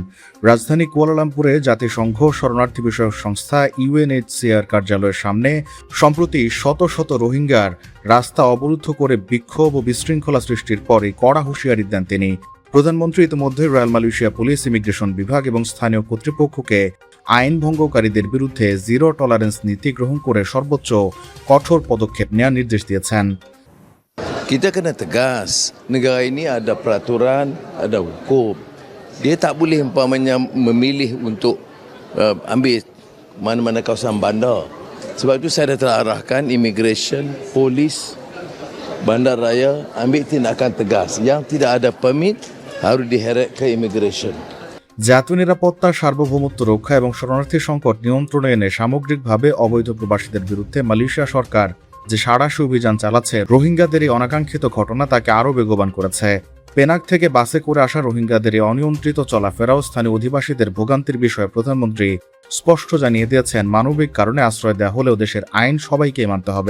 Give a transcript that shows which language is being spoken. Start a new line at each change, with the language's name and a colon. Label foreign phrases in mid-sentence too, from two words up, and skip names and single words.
Bangla: রাজধানী কুয়ালালামপুরে জাতিসংঘ শরণার্থী বিষয়ক সংস্থা UNHCR কার্যালয়ের সামনে সম্প্রতি শত শত রোহিঙ্গার রাস্তা অবরুদ্ধ করে বিক্ষোভ ও বিশৃঙ্খলা সৃষ্টির পরে কড়া হুঁশিয়ারি দেন তিনি। প্রধানমন্ত্রী ইতিমধ্যে রয়্যাল মালয়েশিয়া পুলিশ, ইমিগ্রেশন বিভাগ এবং স্থানীয় কর্তৃপক্ষকে আইন ভঙ্গকারীদের বিরুদ্ধে
English: zero tolerance
Bangla: নীতি গ্রহণ করে সর্বোচ্চ কঠোর পদক্ষেপ নেওয়ার নির্দেশ দিয়েছেন।
Malay: Kita kena tegas. Negara ini ada peraturan, ada hukum. Dia tak boleh umpamanya memilih untuk ambil mana-mana kawasan bandar. Sebab itu saya dah terarahkan immigration, polis, bandaraya ambil tindakan tegas. Yang tidak ada permit harus diheret ke immigration.
Bangla: জাতীয় নিরাপত্তা, সার্বভৌমত্ব রক্ষা এবং শরণার্থী সংকট নিয়ন্ত্রণে এনে সামগ্রিকভাবে অবৈধ প্রবাসীদের বিরুদ্ধে মালয়েশিয়া সরকার যে সাঁড়াশি অভিযান চালাচ্ছে, রোহিঙ্গাদের এই অনাকাঙ্ক্ষিত ঘটনা তাকে আরও বেগবান করেছে। পেনাং থেকে বাসে করে আসা রোহিঙ্গাদের এই অনিয়ন্ত্রিত চলাফেরাও স্থানীয় অধিবাসীদের ভোগান্তির বিষয়ে প্রধানমন্ত্রী স্পষ্ট জানিয়ে দিয়েছেন, মানবিক কারণে আশ্রয় দেওয়া হলেও দেশের আইন সবাইকে মানতে হবে।